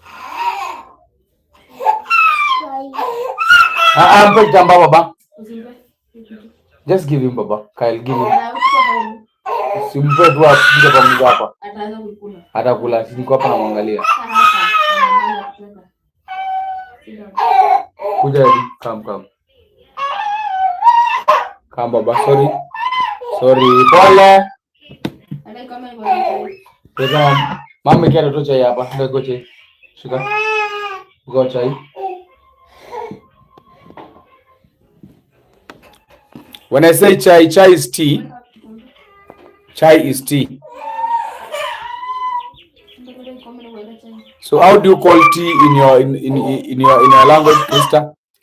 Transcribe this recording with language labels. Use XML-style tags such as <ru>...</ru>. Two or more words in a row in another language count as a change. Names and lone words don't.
<sw>Mpe kitambaa baba.</sw> <en>Just give him baba. Kyle, give him.</en> <sw>Simpe tu apige pamoja hapa. Atakula. Niko hapa namwangalia. Kuja hivi.</sw> <en>Come. Come baba. Sorry.</en> <sw>Pole. Pesa. Mama kia toto chai hapa. Ndio chai. Shika.</sw> <en>Go chai. When I say chai is tea. Chai is tea. So how do you call tea in your language, Krista?</en>